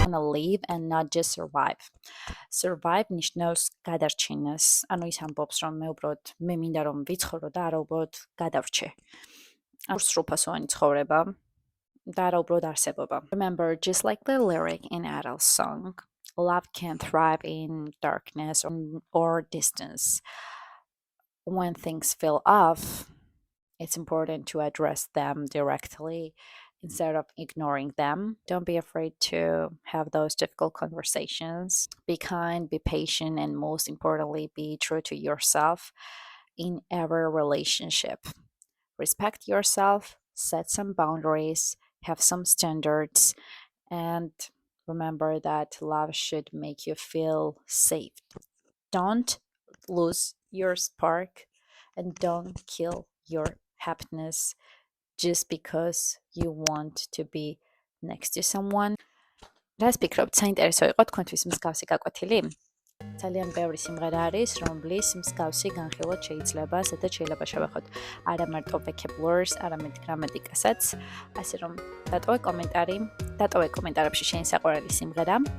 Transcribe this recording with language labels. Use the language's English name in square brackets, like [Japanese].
[English] Live and not just survive. [Georgian] Survive ნიშნავს გადარჩენას. ანუ ის ამბობს, რომ მე უბრალოდ მე მინდა რომ ვიცხოვრო და არა უბრალოდ გადავრჩე. არ სრულფასოვანი ცხოვრება და არა უბრალოდ არსებობა. [English] Remember, just like the lyric in Adele's song, love can thrive in darkness or distance. When things feel off, it's important to address them directly instead of ignoring them. Don't be afraid to have those difficult conversations. Be kind, be patient, and most importantly, be true to yourself in every relationship. Respect yourself, set some boundaries, have some standards, and remember that love should make you feel safe. Don't lose your spark and don't kill your happiness just because you want to be next to someone. [Georgian] რას ფიქრობთ, საინტერესო იყო თქვენთვის მსგავსი გაკვეთილი? ძალიან ბევრი სიმღერა არის, რომლის მსგავსი განხილვად შეიძლება, სადაც შეიძლება შევეხოთ არა მარტო vocabularies, არამედ გრამატიკასაც. ასე რომ დატოვე კომენტარებში შენი საყვარელი სიმღერა.